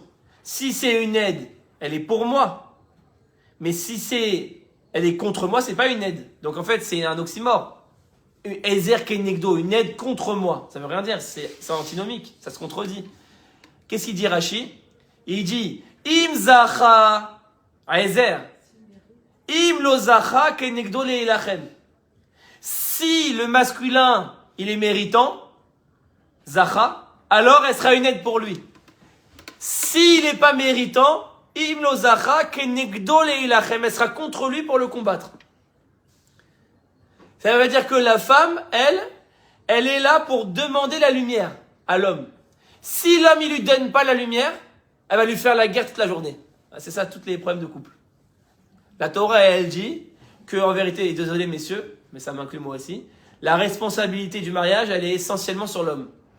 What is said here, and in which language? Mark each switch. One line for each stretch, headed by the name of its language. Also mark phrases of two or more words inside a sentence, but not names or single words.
French: Si c'est une aide, elle est pour moi. Mais si elle est contre moi, c'est pas une aide. Donc en fait, c'est un oxymore.
Hebrew: עזר כנגדו,
French: une aide contre moi. Ça veut rien dire, c'est antinomique, ça se contredit. Qu'est-ce qu'il dit Rashi? Il dit,
Hebrew: אם זכה עזר. אם לא זכה כנגדו להלחם.
French: Si le masculin, il est méritant, zacha, alors elle sera une aide pour lui. S'il n'est pas méritant,
Hebrew: אם לא זכה כנגדו להלחם,
French: elle sera contre lui pour le combattre. Ça veut dire que la femme, elle est là pour demander la lumière à l'homme. Si l'homme, il lui donne pas la lumière, elle va lui faire la guerre toute la journée. C'est ça, tous les problèmes de couple. La Torah, elle dit que, en vérité, et désolé messieurs, mais ça m'inclut moi aussi, la responsabilité du mariage, elle est essentiellement sur l'homme.